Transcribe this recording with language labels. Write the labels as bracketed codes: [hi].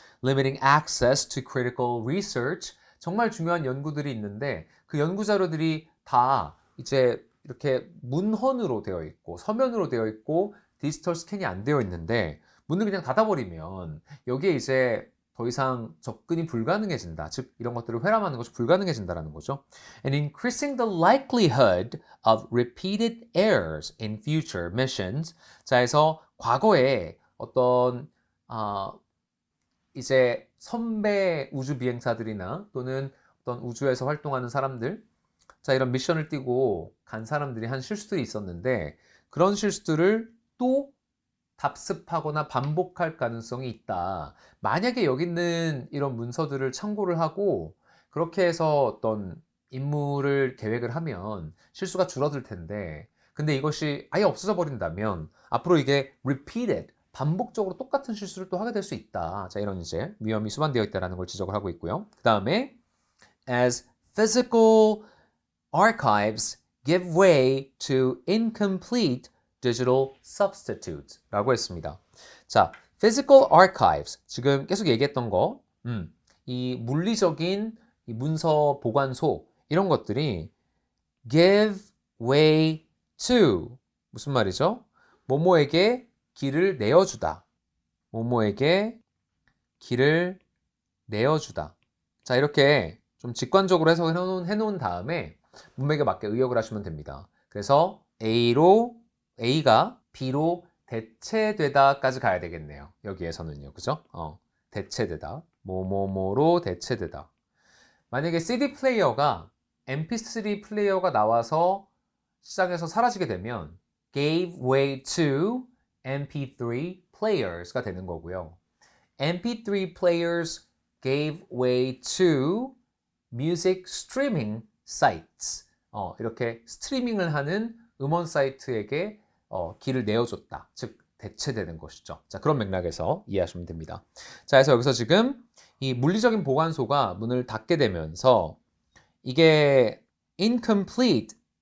[en] Limiting access to critical research, [ko] 정말 중요한 연구들이 있는데 그 연구 자료들이 다 이제 이렇게 문헌으로 되어 있고 서면으로 되어 있고 디지털 스캔이 안 되어 있는데 문을 그냥 닫아버리면 여기에 이제 더 이상 접근이 불가능해진다. 즉 이런 것들을 회람하는 것이 불가능해진다는 거죠. [en] And increasing the likelihood of repeated errors in future missions. [ko] 자, 해서 과거에 어떤 이제 선배 우주 비행사들이나 또는 어떤 우주에서 활동하는 사람들, 자, 이런 미션을 띄고 간 사람들이 한 실수들이 있었는데 그런 실수들을 또 답습하거나 반복할 가능성이 있다. 만약에 여기 있는 이런 문서들을 참고를 하고 그렇게 해서 어떤 임무를 계획을 하면 실수가 줄어들 텐데, 근데 이것이 아예 없어져 버린다면 앞으로 이게 repeated, 반복적으로 똑같은 실수를 또 하게 될 수 있다. 자, 이런 이제 위험이 수반되어 있다는 걸 지적을 하고 있고요. 그 다음에 [en] as physical archives give way to incomplete digital substitutes [ko] 라고 했습니다. 자, physical archives, 지금 계속 얘기했던 거, 이 물리적인 이 문서 보관소, 이런 것들이 give way to, 무슨 말이죠? 뭐뭐에게 길을 내어주다. 뭐뭐에게 길을 내어주다. 자, 이렇게 좀 직관적으로 해석을 해놓은 다음에 문맥에 맞게 의역을 하시면 됩니다. 그래서 A가 B로 대체되다까지 가야 되겠네요. 여기에서는요. 그죠? 대체되다. 뭐뭐뭐로 대체되다. 만약에 CD 플레이어가 MP3 플레이어가 나와서 시장에서 사라지게 되면 [en] gave way to MP3 players [ko] 가 되는 거고요. [en] MP3 players gave way to music streaming sites. [ko] 이렇게 스트리밍을 하는 음원 사이트에게 길을 내어줬다. 즉 대체되는 것이죠. 자, 그런 맥락에서 이해하시면 됩니다. 자, 그래서 여기서 지금 이 물리적인 보관소가 문을 닫게 되면서 이게 incomplete